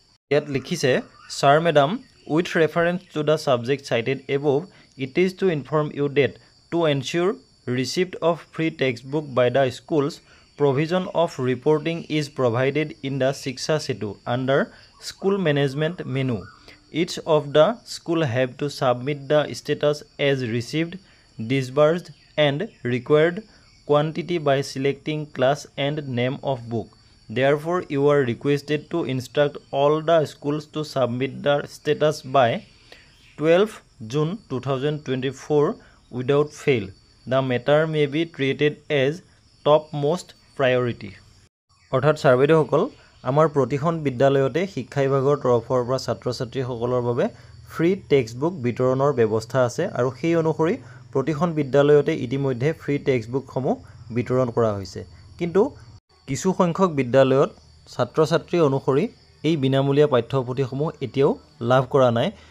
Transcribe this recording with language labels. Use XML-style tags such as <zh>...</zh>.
<as>ইয়াত লিখিছে,</as> <en>Sir madam, with reference to the subject cited above, it is to inform you that to ensure receipt of free text book by the schools provision of reporting is provided in the Shiksha Setu under school management menu. Each of the school have to submit the status as received, disbursed and required quantity by selecting class and name of book. Therefore, you are requested to instruct all the schools to submit the status by 12 June 2024 without fail. The matter may be treated as topmost priority.</en> <as>অৰ্থাৎ ছাৰবেদসকল আমাৰ প্ৰতিখন বিদ্যালয়তে শিক্ষা বিভাগৰ তৰফৰ পৰা ছাত্ৰ ছাত্ৰীসকলৰ বাবে ফ্ৰী টেক্সট বুক বিতৰণৰ ব্যৱস্থা আছে আৰু সেই অনুসৰি প্ৰতিখন বিদ্যালয়তে ইতিমধ্যে ফ্ৰী টেক্সট বুকসমূহ বিতৰণ কৰা হৈছে। কিন্তু কিছু সংখ্যক বিদ্যালয়ত ছাত্ৰ ছাত্ৰী অনুসৰি এই বিনামূলীয়া পাঠ্যপুথিসমূহ এতিয়াও লাভ কৰা নাই।</as>